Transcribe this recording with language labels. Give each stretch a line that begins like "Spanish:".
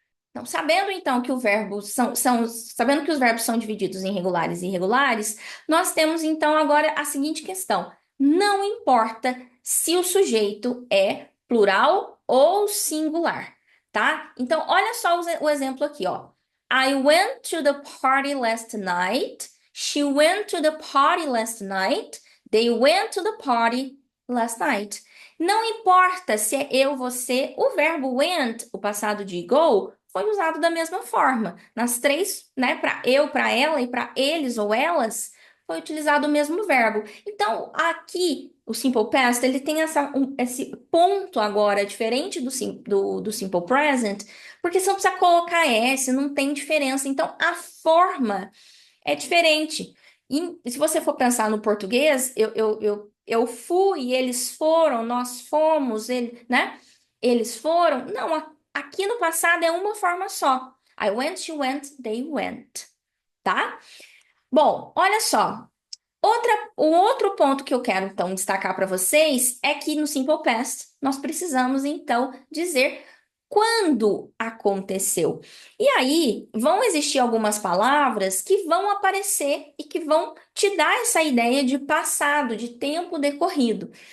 Portuguese: Então, sabendo então que o verbo sabendo que os verbos são divididos em regulares e irregulares, nós temos então agora a seguinte questão: não importa se o sujeito é plural ou singular, tá? Então, olha só o exemplo aqui, ó.
English: I went to the party last night. She went to the party last night. They went to the party last night.
Portuguese: Não importa se é eu, você, o verbo went, o passado de go, foi usado da mesma forma. Nas três, né, para eu, para ela e para eles ou elas, foi utilizado o mesmo verbo. Então, aqui, o Simple Past, ele tem esse ponto agora, diferente do Simple Present, porque você não precisa colocar S, não tem diferença. Então, a forma é diferente. E se você for pensar no português, eu fui, eles foram, nós fomos, ele, né? Eles foram. Não, aqui no passado é uma forma só.
English: I went, she went, they went, tá?
Portuguese: Bom, olha só. O outro ponto que eu quero então destacar para vocês é que no Simple Past nós precisamos então dizer quando aconteceu. E aí vão existir algumas palavras que vão aparecer e que vão te dar essa ideia de passado, de tempo decorrido.